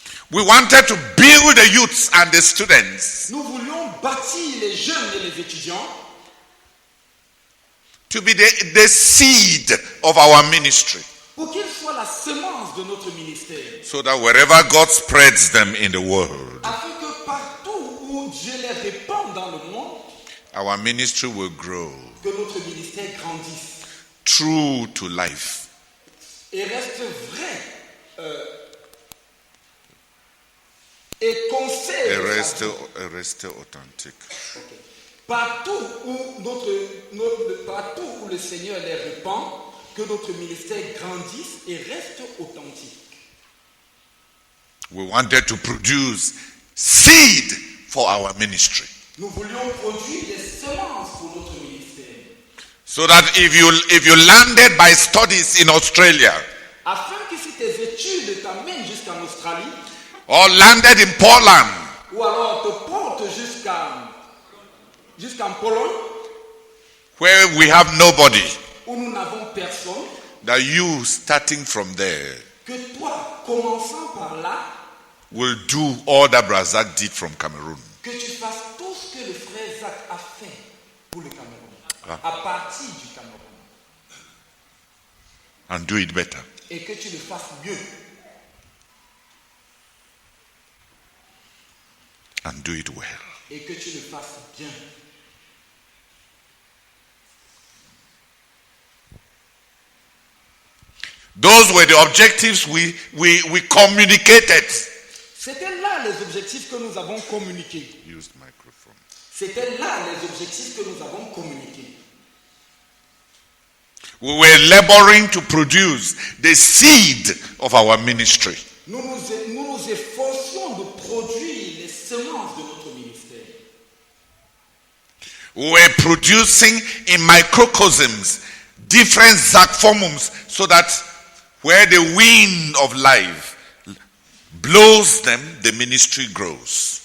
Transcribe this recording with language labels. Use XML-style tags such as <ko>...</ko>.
<en>we wanted to build the youths and the students</en> <fr>nous voulions bâtir les jeunes et les étudiants</fr> <en>to be the seed of our ministry,</en> <fr>pour qu'ils soient la semence de notre ministère.</fr> <en>so that wherever God spreads them in the world,</en> <fr>Afin que partout où Dieu les répand dans le monde,</fr> <en>our ministry will grow</en> <fr>que notre ministère grandisse</fr> <en>true to life.</en> <fr>et reste vrai et conserve sa vie. Reste authentique. Partout où le Seigneur les répand, que notre ministère grandisse et reste authentique.</fr> <en>We wanted to produce seed for our ministry,</en> <fr>Nous voulions produire des semences pour notre ministère.</fr> <en>so that if you landed by studies in Australia</en> <fr>Afin que si tes études t'amènent jusqu'en Australie,</fr> <en>or landed in Poland,</en> <fr>ou alors te portent jusqu'en Pologne,</fr> <en>where we have nobody,</en> <fr>où nous n'avons personne,</fr> <en>that you starting from there</en> <fr>que toi, commençant par là,</fr> <en>will do all that Brazak did from Cameroon.</en> <fr>que tu fasses tout ce que le frère Zach a fait pour le Cameroun, à partir du Cameroun,</fr> <en>And do it better.</en> <fr>et que tu le fasses mieux,</fr> <en>And do it well.</en> <fr>et que tu le fasses bien.</fr> <en>Those were the objectives we communicated.</en> <fr>C'était là les objectifs que nous avons communiqués.</fr> <en>Use the microphone.</en> <fr>C'était là les objectifs que nous avons communiqués.</fr> <en>We were laboring to produce the seed of our ministry.</en> <fr>Nous nous efforcions de produire les semences de notre ministère.</fr> <en>We were producing in microcosms different zachformums, so that where the wind of life blows them, the ministry grows.</en>